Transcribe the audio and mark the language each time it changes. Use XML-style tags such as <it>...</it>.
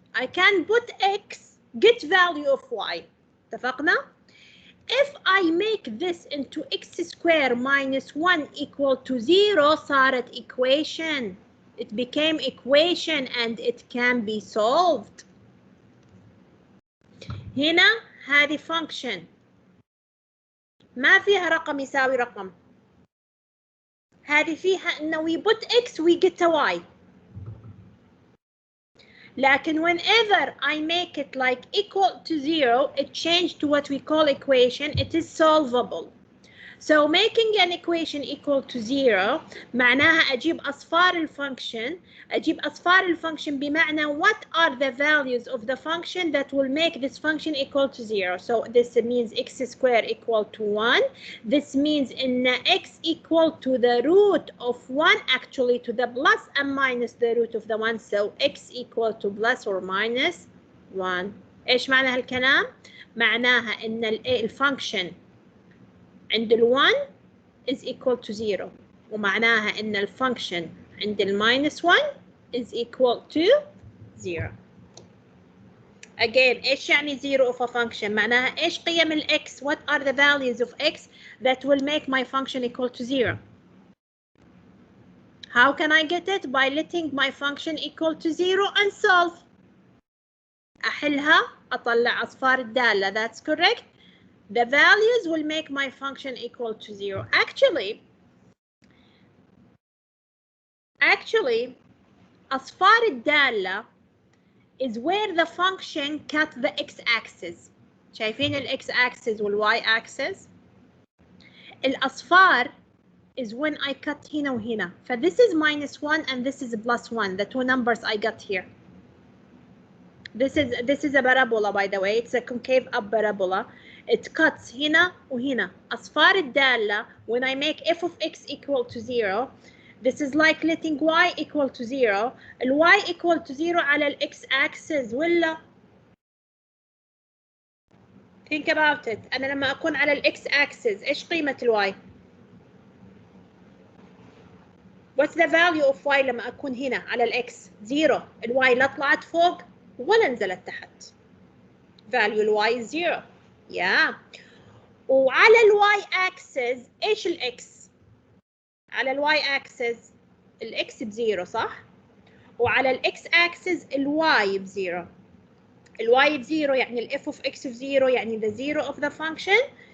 <en>I can put x, get value of y.</en> <ar>اتفقنا؟</ar> <en>If I make this into x square minus 1 equal to 0 صارت equation. It became equation and it can be solved.</en> <ar>هنا هذه function ما فيها رقم يساوي رقم. هذه فيها إنه</ar> <en>we put x we get a y. لكن whenever I make it like equal to 0, it changed to what we call equation. It is solvable. So making an equation equal to 0</en> <ar>معناها أجيب أصفار الفانكشن. أجيب أصفار الفانكشن بمعنى</ar> <en>what are the values of the function that will make this function equal to 0. So this means x squared equal to 1. This means in x equal to the root of 1, actually to the plus and minus the root of the 1. So x equal to plus or minus 1.</en> <ar>إيش معنى هالكلام؟ معناها إن الفانكشن عند ال1</ar> <en>is equal to 0</en> <ar>ومعناها إن الفانكشن عند ال-1 is equal to 0. Again, إيش يعني</ar> <en>0 of a function؟</en> <ar>معناها إيش قيم ال-x?</ar> <en>What are the values of x that will make my function equal to 0? How can I get it? By letting my function equal to 0 and solve.</en> <ar>أحلها أطلع أصفار الدالة.</ar> <en>That's correct. The values will make my function equal to 0. Actually,</en> <ar>أصفار الدالة</ar> <en>is where the function cut the x-axis. شايفين x-axis y-axis? الأصفار is when I cut</en> <ar>هنا وهنا.</ar> <en>This is -1 and this is +1. The two numbers I got here. This is a parabola, by the way. It's a concave up parabola. It cuts</en> <ar>هنا وهنا. أصفار الدالة</ar> <en>when I make f of x equal to 0. This is like letting y equal to 0. y equal to 0 على x axis ولا? Think about it.</en> <ar>أنا لما أكون على x axis إيش قيمة y?</ar> <en>What's the value of y</en> <ar>لما أكون هنا على</ar> <en>x? 0.</en> <ar>y لا طلعت فوق ولا نزلت تحت.</ar> <en>Value y is 0. Yeah.</en> <ar>وعلى y axis إيش x? على y axis x ب0 صح؟ وعلى x axis y ب0.</ar> <en>y</en> <ar>ب0 يعني</ar> <en>f of x ب0 يعني the 0 of the function.</en>